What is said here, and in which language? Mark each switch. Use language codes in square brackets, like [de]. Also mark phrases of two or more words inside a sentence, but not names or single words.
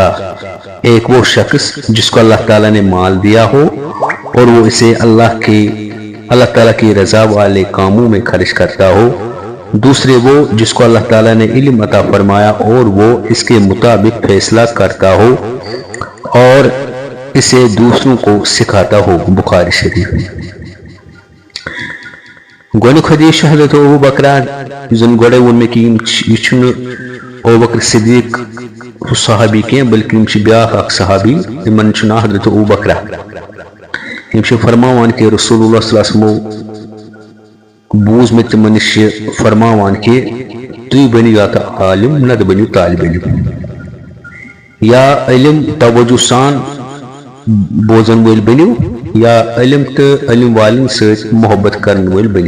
[ur] ایک وہ شخص جس کو اللہ تعالیٰ نے مال دیا ہو اور وہ اسے اللہ تعالیٰ کی رضا والے کاموں میں خرچ کرتا ہو، دوسرے وہ جس کو اللہ تعالیٰ نے علم عطا فرمایا اور وہ اس کے مطابق فیصلہ کرتا ہو اور اسے دوسروں کو سکھاتا ہو۔ [ks] بخاری شریف۔ گۄڈنیُک حدیث حضرت ابو بکر یُس زن گۄڈے ووٚن مےٚ کہِ یہِ چھُنہٕ ابو بکر صدیق صحابی کینٛہہ بلکہ یِم چھِ بیٛاکھ اکھ صحابی، یِمن چھُ ناو حضرت ابو بکر۔ یِم چھِ فرماوان کہ رسول اللہ [ar] صلی اللہ علیہ وسلمو [ks] بوٗز مےٚ تِمن نِش چھِ فرماوان کہ تُہۍ بٔنِو یا تہٕ عالم نتہٕ بٔنِو طالب علم، یا علم توجہ سان بوزن وٲلۍ بٔنِو یا علم تہٕ علم والٮ۪ن سۭتۍ محبت کرن وٲلۍ بٔنِو۔